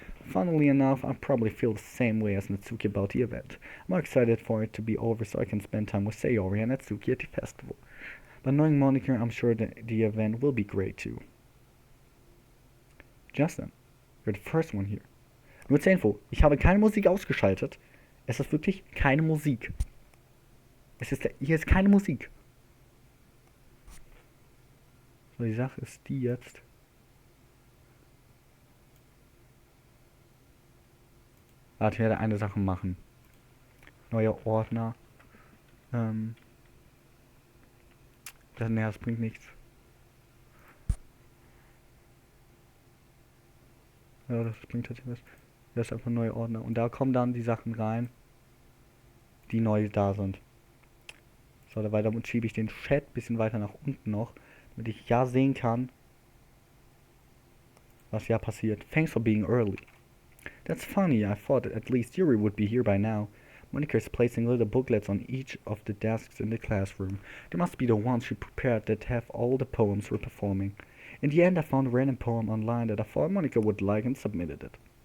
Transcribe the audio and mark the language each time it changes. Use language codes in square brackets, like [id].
[en] Funnily enough, I probably feel the same way as Natsuki about the event. I'm more excited for it to be over so I can spend time with Sayori and Natsuki at the festival. But knowing Monica, I'm sure the event will be great too. Justin, you're the first one here. [de] Nur zur Info, ich habe keine Musik ausgeschaltet. Es ist wirklich keine Musik. Hier ist keine Musik. So, die Sache ist die jetzt. Warte, ich werde eine Sache machen. Neuer Ordner. Das bringt nichts. Ja, das bringt tatsächlich was. Das ist einfach ein neuer Ordner. Und da kommen dann die Sachen rein, die neu da sind. So, dabei damit schiebe ich den Chat ein bisschen weiter nach unten noch, damit ich ja sehen kann, was ja passiert. [en] Thanks for being early. That's funny, I thought at least Yuri would be here by now. Monica is placing little booklets on each of the desks in the classroom. They must be the ones she prepared that have all the poems we're performing. In the end, I found a random poem online that I thought Monica would like and submitted it.